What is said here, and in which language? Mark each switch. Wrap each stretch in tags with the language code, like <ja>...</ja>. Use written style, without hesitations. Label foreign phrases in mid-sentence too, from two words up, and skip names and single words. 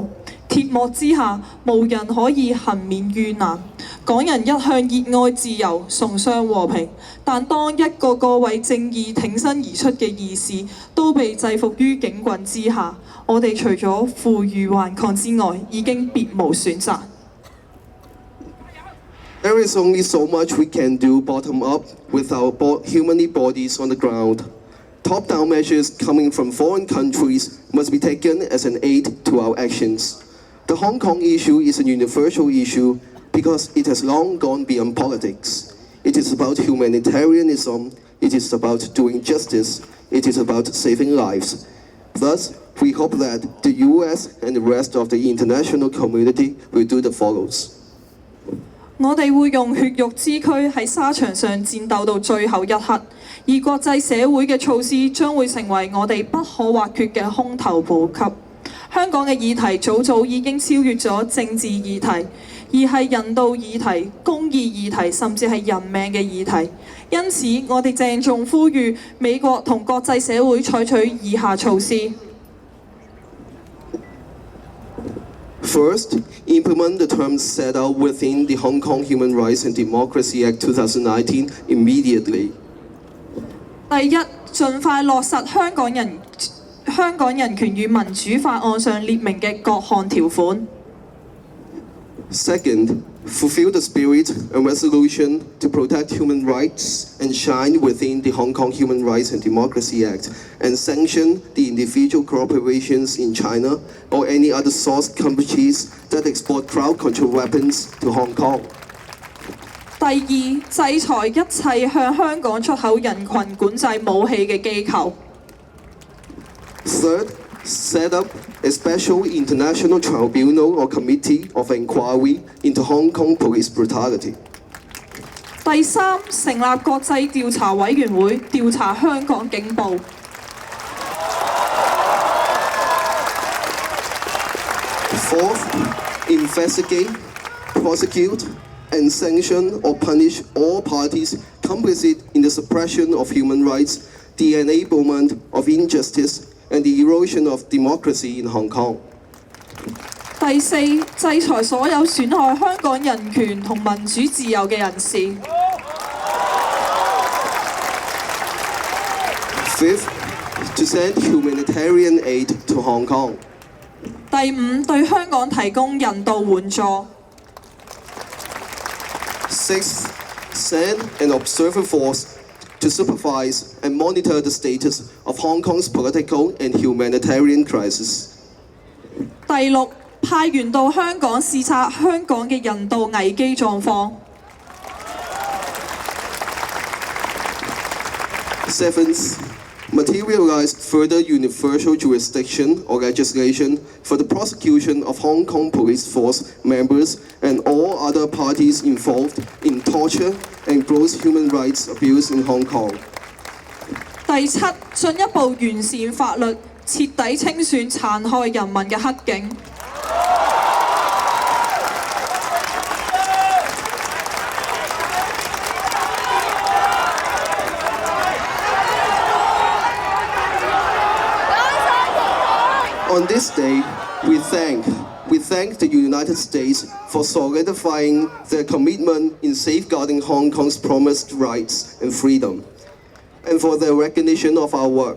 <yue>鐵幕之下，無人可以幸免於難。港人一向熱愛自由，崇尚和平，但當一個個為正義挺身而出嘅義士都被制服於警棍之下，我哋除咗負隅頑抗之外，已經別無選擇。</yue> <en>There is only so much we can do bottom up with our human bodies on the ground. Top-down measures coming from foreign countries must be taken as an aid to our actions. The Hong Kong issue is a universal issue because it has long gone beyond politics. It is about humanitarianism, it is about doing justice, it is about saving lives. Thus, we hope that the US and the rest of the international community will do the follows.</en> <yue>我哋會用血肉之軀喺沙場上戰鬥到最後一刻，而國際社會嘅措施將會成為我哋不可或缺嘅空頭補給。香港嘅議題早早已經超越咗政治議題，而係人道議題、公義議題，甚至係人命嘅議題。因此，我哋鄭重呼籲美國同國際社會採取以下措施。</yue> <en>First, implement the terms set out within the Hong Kong Human Rights and Democracy Act 2019 immediately.</en> <yue>第一，盡快落實香港人權與民主法案上列明嘅各項條款。</yue> <en>Second, fulfill the spirit and resolution to protect human rights enshrined within the Hong Kong Human Rights and Democracy Act and sanction the individual corporations in China or any other source countries that export crowd control weapons to Hong Kong.</en> <yue>第二，制裁一切向香港出口人群管制武器嘅機構。</yue> <en>Third, set up a special international tribunal or committee of inquiry into Hong Kong police brutality.</en> <yue>第三，成立國際調查委員會調查香港警暴。</yue> <en>Fourth, investigate, prosecute, and sanction or punish all parties complicit in the suppression of human rights, the enablement of injustice, and the erosion of democracy in Hong Kong.</en> <yue>第四，制裁所有損害香港人權同民主自由嘅人士。</yue> <en>Fifth, to send humanitarian aid to Hong Kong.</en> <yue>第五，對香港提供人道援助。</yue> <en>Sixth, send an observer force to supervise and monitor the status of Hong Kong's political and humanitarian crisis.</en> <yue>第六， 派員到香港視察香港嘅人道危機狀況。</yue> <en>Seventh, materialize further universal jurisdiction or legislation for the prosecution of Hong Kong police force members and all other parties involved in torture and gross human rights abuse in Hong Kong.</en> <yue>第七，進一步完善法律，徹底清算殘害人民嘅黑警。</yue> <en>On this day, we thank the United States for solidifying their commitment in safeguarding Hong Kong's promised rights and freedom, and for their recognition of our work.</en>